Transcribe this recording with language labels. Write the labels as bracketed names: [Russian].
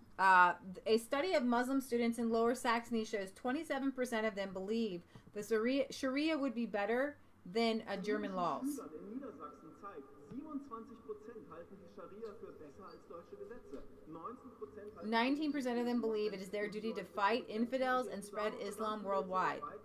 [English] A study of Muslim students in Lower Saxony shows 27% of them believe the Sharia would be better than German laws. [German] In Niedersachsen zeigt, 27% halten die Scharia für besser als deutsche Gesetze. 19% [English] 19% of them believe it is their duty to fight infidels and spread Islam worldwide.